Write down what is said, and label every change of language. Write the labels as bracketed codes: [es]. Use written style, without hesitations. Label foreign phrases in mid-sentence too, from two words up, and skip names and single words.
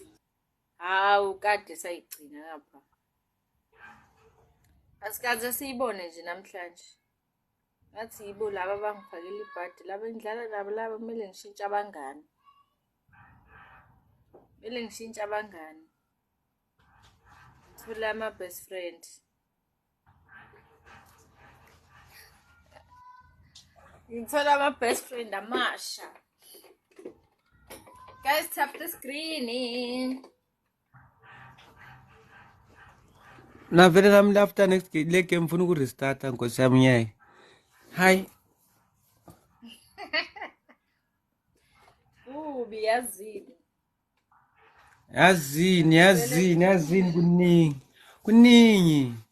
[zu] Hawu kade sayigcina ngapha. Asikaze siyibone nje namhlanje. Ngathi yibo laba abangifakela ibhadi laba engidlala nabo laba kumele ngishintshe abangani. Kumele ngishintshe abangani. Ngithole ama- [en] best friend. [zu] Ngithola ama- [en] best friend [zu] amasha. [en] Guys, tap the screen. [zu] Na vele nami [en] after next [zu] le game ngifuna ukurestart nkosi yami nyayi. Hi. Yazini. Yazini kuningi. Kuningi.